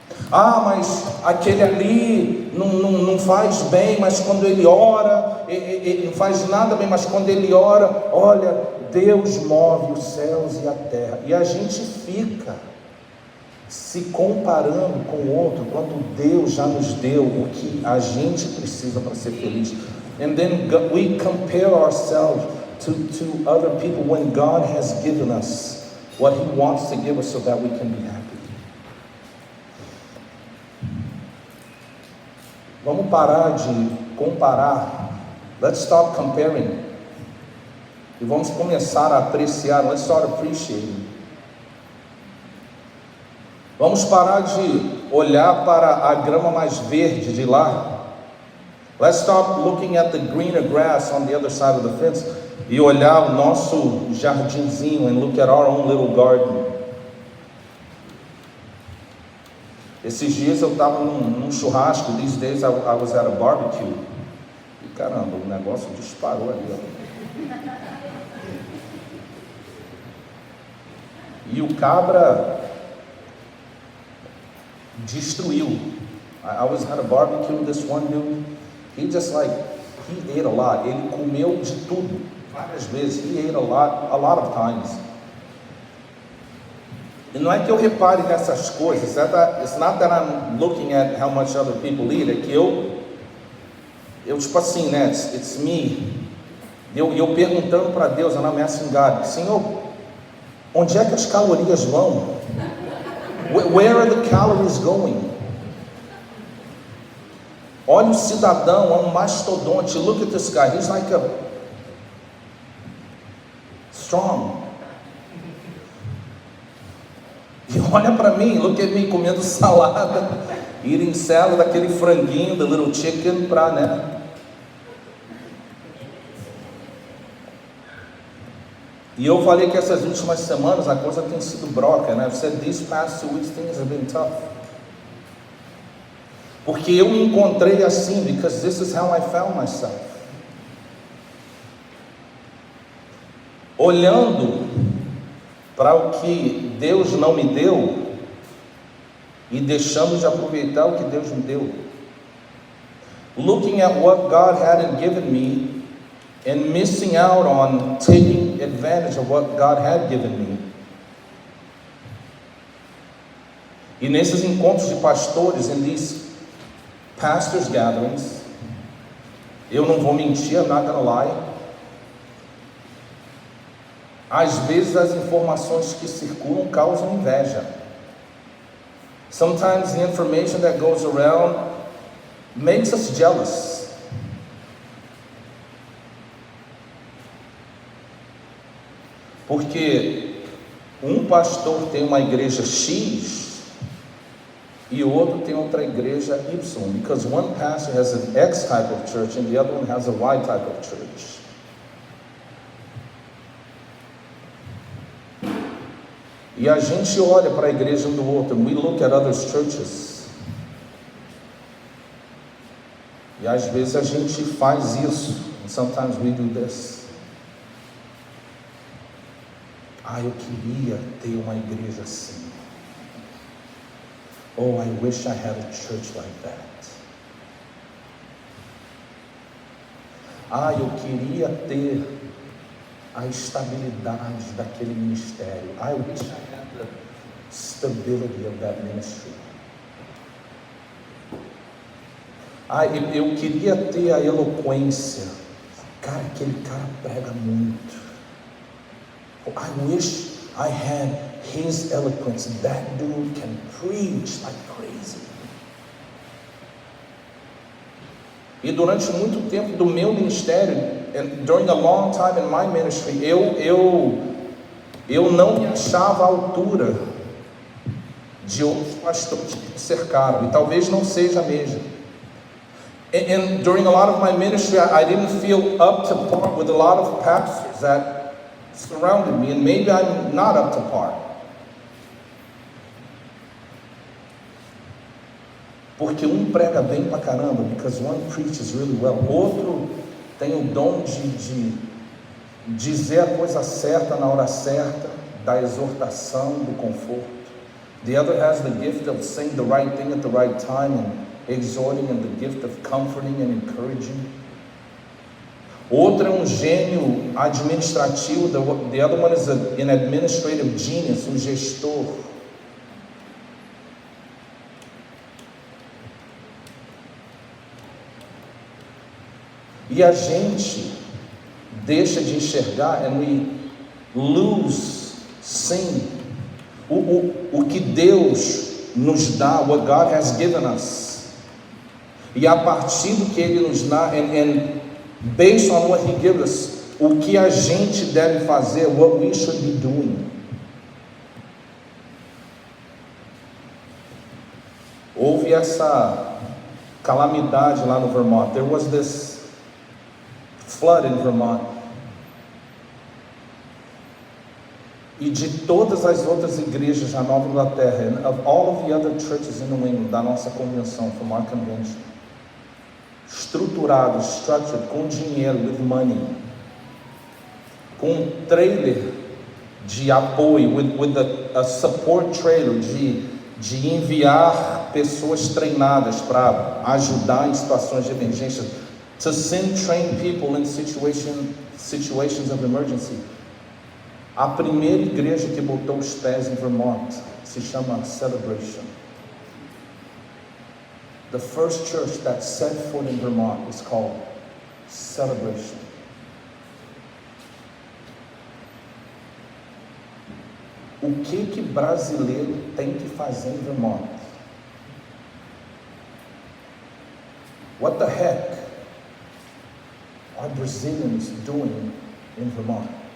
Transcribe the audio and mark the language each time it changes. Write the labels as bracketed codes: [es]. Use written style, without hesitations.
[pt] Mas aquele ali não faz bem, mas quando ele ora, ele não faz nada bem, mas quando ele ora, olha, Deus move os céus e a terra, e a gente fica se comparando com o outro, quando Deus já nos deu o que a gente precisa para ser feliz. [en] And then we compare ourselves to other people when God has given us what He wants to give us so that we can be happy. [pt] Vamos parar de comparar. [en] Let's stop comparing. [pt] E vamos começar a apreciar. [en] Let's start appreciating. [pt] Vamos parar de olhar para a grama mais verde de lá. [en] Let's stop looking at the greener grass on the other side of the fence [pt] e olhar o nosso jardinzinho [en] and look at our own little garden. [pt] Esses dias eu estava num churrasco, [en] these days I was at a barbecue, [pt] e caramba, o negócio disparou ali, ó. E o cabra destruiu. [en] I was at a barbecue, this one dude, he ate a lot, [pt] ele comeu de tudo, várias vezes, [en] he ate a lot of times. [pt] E não é que eu repare nessas coisas, [en] it's not that I'm looking at how much other people eat, [pt] é que eu tipo assim, né, [en] it's me, [pt] eu perguntando para Deus, [en] and I'm asking God, [pt] Senhor, onde é que as calorias vão? [en] Where are the calories going? [pt] Olha o cidadão, é um mastodonte, [en] look at this guy, he's like a strong. [pt] E olha para mim, [en] look at me [pt] comendo salada, [en] eating salad, [pt] aquele franguinho, [en] the little chicken, [pt] né? E eu falei que essas últimas semanas a coisa tem sido broca, né? [en] I've said these past 2 weeks things have been tough. [pt] Porque eu me encontrei assim, [en] because this is how I found myself. [pt] Olhando para o que Deus não me deu e deixando de aproveitar o que Deus me deu. [en] Looking at what God hadn't given me and missing out on taking advantage of what God had given me. [pt] E nesses encontros de pastores, [en] in these pastors' gatherings, [pt] eu não vou mentir, [en] I'm not gonna lie, [pt] às vezes as informações que circulam causam inveja. [en] Sometimes the information that goes around makes us jealous. [pt] Porque um pastor tem uma igreja X e o outro tem outra igreja Y. [en] Because one pastor has an X type of church and the other one has a Y type of church. [pt] E a gente olha para a igreja um do outro, [en] we look at other churches. [pt] E às vezes a gente faz isso, [en] and sometimes we do this. [pt] Eu queria ter uma igreja assim. [en] Oh, I wish I had a church like that. [pt] Eu queria ter a estabilidade daquele ministério. [en] I wish I had stability of that ministry. [pt] Eu queria ter a eloquência. Cara, aquele cara prega muito. [en] I wish I had his eloquence. That dude can preach like crazy. [pt] E durante muito tempo do meu ministério, [en] and during a long time in my ministry, [pt] eu não me achava à altura de outros pastores que me cercaram, e talvez não seja mesmo. [en] And during a lot of my ministry, I didn't feel up to par with a lot of pastors that surrounded me, and maybe I'm not up to par. [pt] Porque um prega bem pra caramba, [en] because one preaches really well. [pt] Outro tem o dom de dizer a coisa certa na hora certa, da exortação, do conforto. [en] The other has the gift of saying the right thing at the right time and exhorting, and the gift of comforting and encouraging. [pt] Outro é um gênio administrativo. [en] The other one is an administrative genius, [pt] um gestor. E a gente deixa de enxergar, [en] and we lose seeing [pt] o que Deus nos dá, [en] what God has given us. [pt] E a partir do que Ele nos dá, [en] and based on what He gives us, [pt] o que a gente deve fazer, [en] what we should be doing. [pt] Houve essa calamidade lá no Vermont. [en] There was this flood in Vermont. [pt] E de todas as outras igrejas da Nova Inglaterra, [en] and of all of the other churches in New England, [pt] da nossa convenção, [en] from our convention, [pt] estruturados, [en] structured, [pt] com dinheiro, [en] with money, [pt] com um trailer de apoio, [en] with a support trailer, [pt] de enviar pessoas treinadas para ajudar em situações de emergência, [en] to send trained people in situations of emergency. [pt] A primeira igreja que botou os pés em Vermont se chama Celebration. [en] The first church that set foot in Vermont is called Celebration. [pt] O que brasileiro tem que fazer em Vermont? [en] What the heck are Brazilians doing in Vermont?